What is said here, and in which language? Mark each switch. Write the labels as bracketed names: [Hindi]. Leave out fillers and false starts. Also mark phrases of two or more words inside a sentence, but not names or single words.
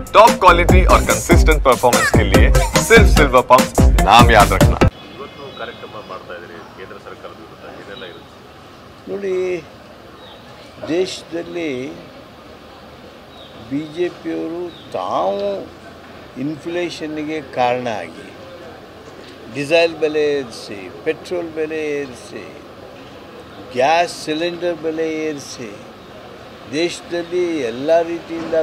[English] top quality [Hindi] और [English] consistent performance [Hindi] के लिए सिर्फ सिल्वर पंप नाम याद रखना। [Kannada] ನೋಡಿ, ದೇಶದಲ್ಲಿ ಬಿ ಜೆ ಪಿಯವರು ತಾವು ಇನ್ಫ್ಲೇಷನ್ಗೆ ಕಾರಣ ಆಗಿ ಡೀಸೆಲ್ ಬೆಲೆ ಏರಿಸಿ, ಪೆಟ್ರೋಲ್ ಬೆಲೆ ಏರಿಸಿ, [English] gas cylinder [Kannada] ಬೆಲೆ ಏರಿಸಿ, ದೇಶದಲ್ಲಿ ಎಲ್ಲ ರೀತಿಯಿಂದ